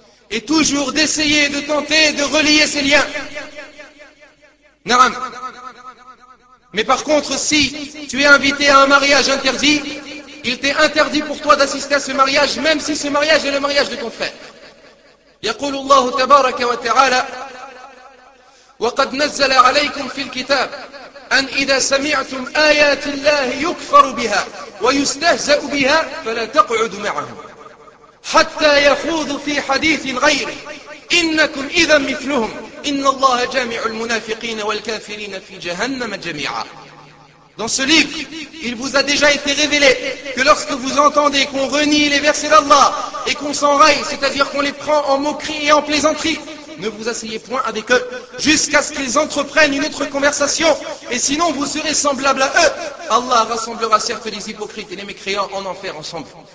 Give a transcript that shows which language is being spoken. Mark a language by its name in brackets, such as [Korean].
[French] Et toujours d'essayer, de tenter, de relier ces liens. Naram. Mais par contre, si tu es invité à un mariage interdit, il t'est interdit pour toi d'assister à ce mariage, même si ce mariage est le mariage de ton frère. [Arabic] يقول الله تبارك وتعالى وقد نزل عليكم في الكتاب أن إذا سمعتم آيات الله يكفر بها ويستهزأ بها فلا تقعد معهم حتى يخوض في حديث غيره إنكم إذا مثلهم إن الله جامع المنافقين والكافرين في جهنم جميعا. [French] Dans ce livre, il vous a déjà été révélé que lorsque vous entendez qu'on renie les versets d'Allah et qu'on s'enraille, c'est-à-dire qu'on les prend en moquerie et en plaisanterie, ne vous asseyez point avec eux jusqu'à ce qu'ils entreprennent une autre conversation. Et sinon, vous serez semblable à eux. Allah rassemblera certes les hypocrites et les mécréants en enfer ensemble.